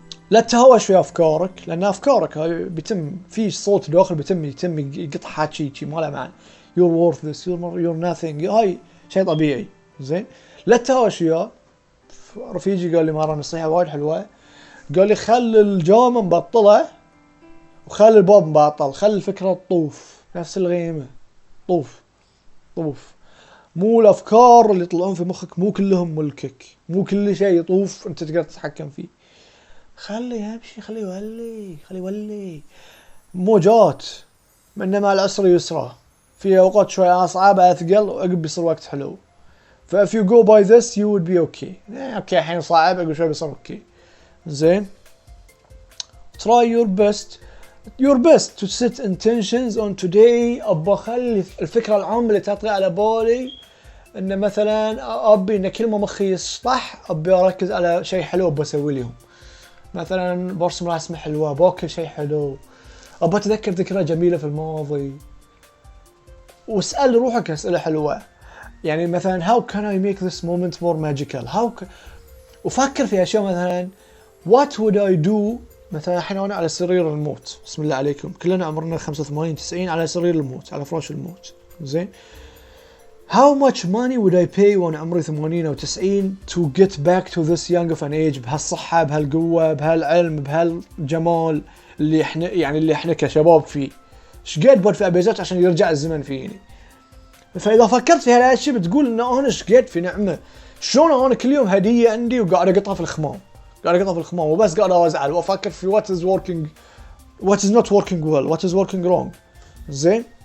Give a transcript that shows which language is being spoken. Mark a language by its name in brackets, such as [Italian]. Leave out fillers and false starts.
[Arabic] لا تهوش في أفكارك، لأن أفكارك هاي بيتم في صوت داخل بيتم يقطع حكي ما له معنى. [English] you're worthless you're nothing، [Arabic] هاي شيء طبيعي. زين. لا تهوش وياه. رفيجي قال لي مرة نصيحة وايد حلوة، قال لي خلي الجام مبطلة وخلي الباب مبطل، خلي الفكرة تطوف نفس الغيمة، طوف. مو الأفكار اللي يطلعون في مخك مو كلهم ملكك، مو كل شيء يطوف أنت تقدر تتحكم فيه. خلي يمشي، خلي يولي موجات، إنما العسر يسرى، في أوقات شوي أصعب أثقل وعقب بيصير وقت حلو. [English] ف if you go by this you would be okay. [Arabic] اوكي الحين صعب، عقب شوي بيصير اوكي. زين. [English] try your best to set intentions on today. [Arabic] ابى اخلي الفكرة العامة اللي تطغى على بالي ان مثلا ابي ان كل ما مخي يسطح ابي اركز على شيء حلو بسوي لهم. مثلا برسم رسمة حلوة، باكل شيء حلو، ابى اتذكر ذكرى جميلة في الماضي. واسأل روحك اسئلة حلوة، يعني مثلا [English] how can I make this moment more magical؟ [Arabic] وفكر في اشياء، مثلا [English] what would I do؟ [Arabic] مثلا الحين انا على سرير الموت، بسم الله عليكم كلنا عمرنا 85 90 على سرير الموت، على فراش الموت. زين. [English] how much money would I pay [Arabic] وانا عمري 80 او 90 [English] to get back to this young of an age، [Arabic] بهالصحة، بهالقوة، بهالعلم، بهالجمال اللي احنا كشباب فيه. ايش قد بدفع بيزات عشان يرجع الزمن فيني؟ فاذا فكرت في هالاشياء بتقول ان انا ايش قد في نعمه، شلون انا كل يوم هديه عندي وقاعد اقطها في الخمام، وبس قاعد ازعل وافكر في [English] what is not working well what is working wrong. [Arabic] زين.